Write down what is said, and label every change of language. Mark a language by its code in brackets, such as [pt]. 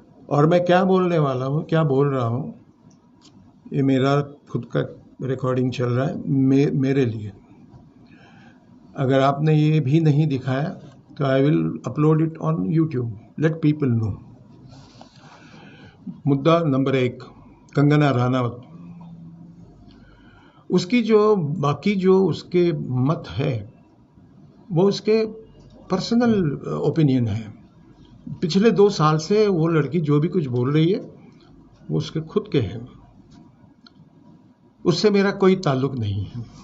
[hi] और मैं क्या बोलने वाला हूँ, क्या बोल रहा हूँ, ये मेरा खुद का रिकॉर्डिंग चल रहा है मेरे लिए. अगर आपने ये भी नहीं दिखाया तो [en] I will upload it on YouTube, let people know. [hi] मुद्दा नंबर 1, कंगना रनावत. उसकी जो बाकी जो उसके मत है वो उसके पर्सनल ओपिनियन है. पिछले 2 साल से वो लड़की जो भी कुछ बोल रही है वो उसके खुद के हैं, उससे मेरा कोई ताल्लुक नहीं है.